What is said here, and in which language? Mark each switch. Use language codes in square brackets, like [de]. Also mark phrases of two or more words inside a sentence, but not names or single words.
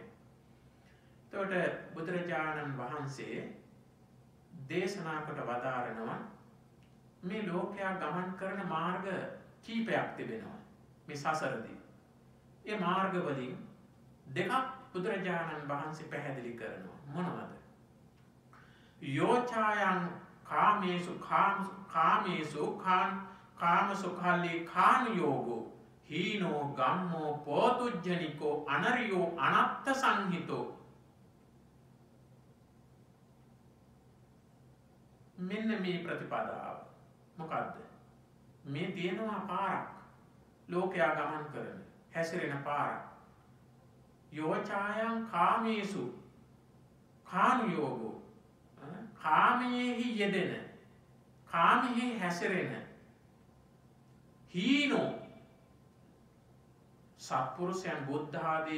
[si] එතකොට බුදුරජාණන් වහන්සේ දේශනා කොට වදාරනවා මේ ලෝකයා ගමන් කරන මාර්ග කීපයක් තිබෙනවා මේ සසරදී. ඒ මාර්ග වලින් දෙකක් බුදුරජාණන් වහන්සේ පැහැදිලි කරනවා. මොනවද? [pi] යෝචායන් කාමේසු කාමසුඛාලී කානුයෝගෝ හීනෝ ගම්මෝ පෝතුජ්ජනිකෝ අනරියෝ අනත්ත සංහිතෝ. [si] මෙන්න මේ ප්‍රතිපදාව මොකක්ද? මේ තියෙනවා පාරක් ලෝකයා ගමන් කරන හැසිරෙන පාරක්. [pi] යෝචායන් කාමේසු කානුයෝගෝ [si] කාමයෙහි යෙදෙන කාමයෙහි හැසිරෙන හීනෝ සත්පුරුෂයන් බුද්ධ ආදී